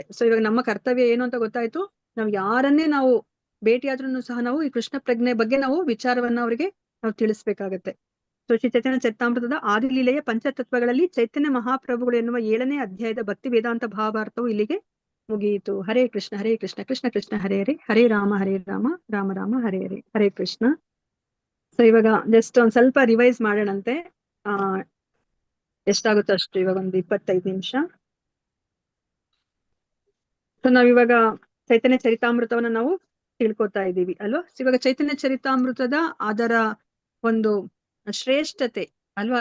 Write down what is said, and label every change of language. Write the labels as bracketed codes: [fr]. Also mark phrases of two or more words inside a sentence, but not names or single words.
[kn] ಸೊ ಇವಾಗ ನಮ್ಮ ಕರ್ತವ್ಯ ಏನು ಅಂತ ಗೊತ್ತಾಯ್ತು. ನಾವು ಯಾರನ್ನೇ ನಾವು ಭೇಟಿಯಾದ್ರೂ ಸಹ ನಾವು ಈ ಕೃಷ್ಣ ಪ್ರಜ್ಞೆ ಬಗ್ಗೆ ನಾವು ವಿಚಾರವನ್ನ ಅವರಿಗೆ ನಾವು ತಿಳಿಸ್ಬೇಕಾಗತ್ತೆ. ಸೊ ಶ್ರೀ ಚೈತನ್ಯ ಚರಿತಾಮೃತದ ಆದಿಲೀಲೆಯ ಪಂಚತತ್ವಗಳಲ್ಲಿ ಚೈತನ್ಯ ಮಹಾಪ್ರಭುಗಳು ಎನ್ನುವ 7ನೇ ಅಧ್ಯಾಯದ ಭಕ್ತಿ ವೇದಾಂತ ಭಾವಾರ್ಥವು ಇಲ್ಲಿಗೆ ಮುಗಿಯಿತು. [sa] ಹರೇ ಕೃಷ್ಣ ಕೃಷ್ಣ ಕೃಷ್ಣ ಹರೇ ಹರೇ, ಹರೇ ರಾಮ ರಾಮ ರಾಮ ಹರೇ ಹರೇ, ಹರೇ ಕೃಷ್ಣ. [kn] ಸೊ ಇವಾಗ ಜಸ್ಟ್ ಒಂದ್ ಸ್ವಲ್ಪ ರಿವೈಸ್ ಮಾಡೋಣಂತೆ. ಎಷ್ಟಾಗುತ್ತೋ ಅಷ್ಟು, ಇವಾಗ ಒಂದು 25 ನಿಮಿಷ. ಸೊ ನಾವಿವಾಗ ಚೈತನ್ಯ ಚರಿತಾಮೃತವನ್ನ ನಾವು ತಿಳ್ಕೊತಾ ಇದ್ದೀವಿ ಅಲ್ವಾ. ಇವಾಗ ಚೈತನ್ಯ ಚರಿತಾಮೃತದ ಅದರ ಒಂದು ಶ್ರೇಷ್ಠತೆ ಅಲ್ವಾ?